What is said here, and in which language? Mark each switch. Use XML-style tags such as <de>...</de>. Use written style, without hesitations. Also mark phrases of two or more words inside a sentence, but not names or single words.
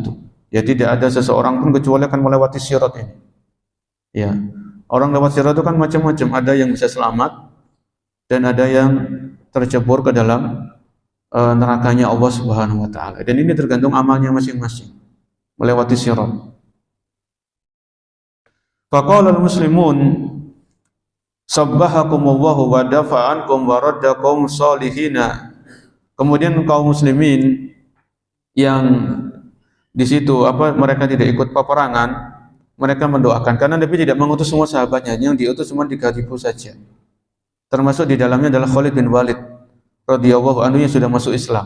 <id>Ya, tidak ada seseorang pun kecuali akan melewati sirat ini. Ya, orang lewat sirat itu kan macam-macam. Ada yang bisa selamat dan ada yang tercebur ke dalam nerakanya</id> <ar>الله سبحانه وتعالى.</ar> <id>Dan ini tergantung amalnya masing-masing melewati sirat.</id> <ar>فقال المسلمون صبحكم الله ودفع عنكم وردكم صالحين.</ar> <id>Kemudian kaum muslimin yang di situ mereka tidak ikut peperangan, mereka mendoakan karena Nabi tidak mengutus semua sahabatnya, yang diutus cuma 3.000 saja. Termasuk di dalamnya adalah Khalid bin Walid</id> <ar>رضي الله عنه</ar> <id>yang sudah masuk Islam.</id>